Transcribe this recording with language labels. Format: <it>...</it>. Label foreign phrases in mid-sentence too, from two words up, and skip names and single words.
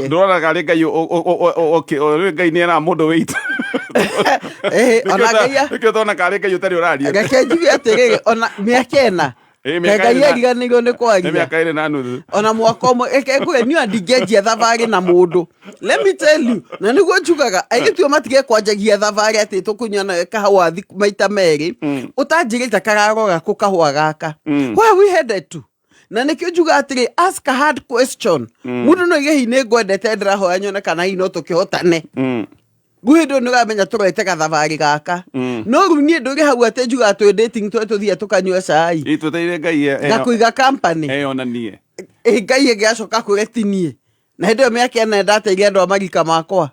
<ki>ndona gari Ngai Ngai ni era mundu witu ona Ngai nikio tona gari Ngai utari uraria gake njuge atiri ona miakena Ngai ariganirwo ni kwaria miaka iri na nuthu ona mwaka umwe eke ni andigenjia thavari na mundu</ki> <en>let me tell you</en> <ki>na niguo njugaga aigitio matige kwanjagia thavari ati tukunyana kahua maita meri utanjirite kararora ku kahua gaka</ki> <en>where we headed to</en> <ki>na nikio njuga atiri</ki> <en>ask a hard question</en> <ki>mundu no igehi ni ngwendete ndirahoya nyone kana hi no tukihotane guindo no gamenya turete gathavari gaka no ru nie nduri hau ate njuga tu dating tu tuthia tukanywa cai ituteire Ngai ngakuiga company ona nie Ngai ngiacoka kuretinie na hindo miaka ena ndateire andu amarika makwa</ki>